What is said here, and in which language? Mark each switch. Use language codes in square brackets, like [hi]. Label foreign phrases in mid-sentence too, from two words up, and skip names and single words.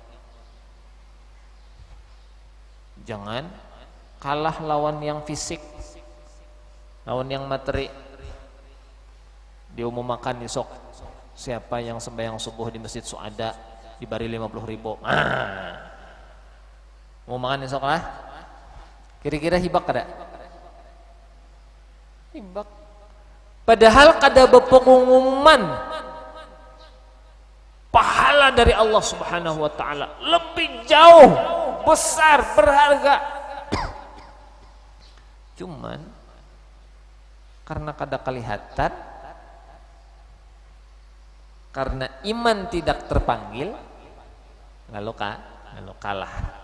[id] Jangan kalah lawan yang fisik, lawan yang materi. Diumumkan besok siapa yang sembahyang subuh di Masjid Suada diberi 50.000. Mau makan besok lah. [bjn] Kira-kira hibak kada? Hibak. Padahal kada bepengumuman pahala dari Allah [ar] سبحانه وتعالى [bjn] lebih jauh besar berharga. [id] Cuman karena kada kelihatan, karena iman tidak terpanggil, lalu kalah.